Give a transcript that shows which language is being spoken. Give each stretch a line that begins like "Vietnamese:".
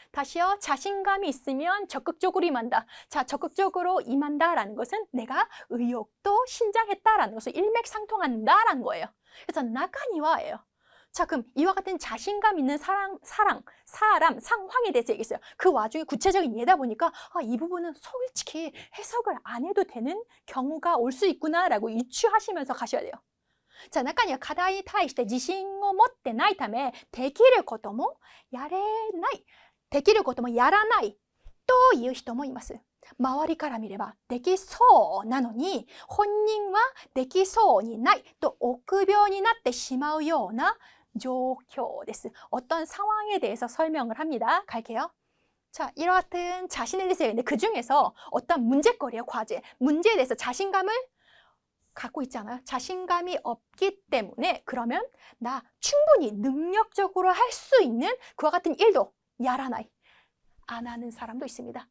Korean: 다시요, 자신감이 있으면 적극적으로 임한다. 자, 적극적으로 임한다라는 것은 내가 의욕도 신장했다라는 것을 일맥상통한다라는 거예요. 그래서 나카니와예요. 자, 그럼 이와 같은 자신감 있는 사람, 상황에 대해서 얘기했어요. 그 와중에 구체적인 예다 보니까 이 부분은 솔직히 해석을 안 해도 되는 경우가 올 수 있구나라고 유추하시면서 가셔야 돼요.
Japanese: 자, 中には課題に対して自信を持ってないため、できることもやれない、できることもやらないという人もいます。周りから見ればできそうなのに、本人はできそうにないと臆病になってしまうような状況です。
Korean: 어떤 상황에 대해서 설명을 합니다. 갈게요. 자, 이와 같은 자신에 대해서 얘기했는데 그 중에서 어떤 문제거리예요, 과제. 문제에 대해서 자신감을 갖고 있잖아요. 자신감이 없기 때문에 그러면 나 충분히 능력적으로 할 수 있는 그와 같은 일도 야라나이, 안 하는 사람도 있습니다.